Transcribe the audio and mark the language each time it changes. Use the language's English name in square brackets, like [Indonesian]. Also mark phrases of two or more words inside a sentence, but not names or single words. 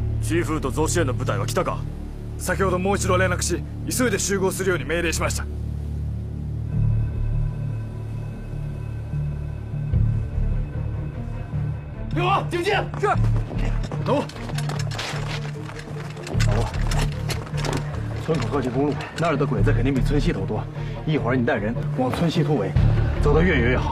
[Japanese] シーフード増支援の部隊は来たか？先ほどもう一度連絡し、急いで集合するように命令しました。 [Chinese] 刘王，警戒！是。走。老吴，村口靠近公路，那儿的鬼子肯定比村西头多。一会儿你带人往村西突围，走得越远越好。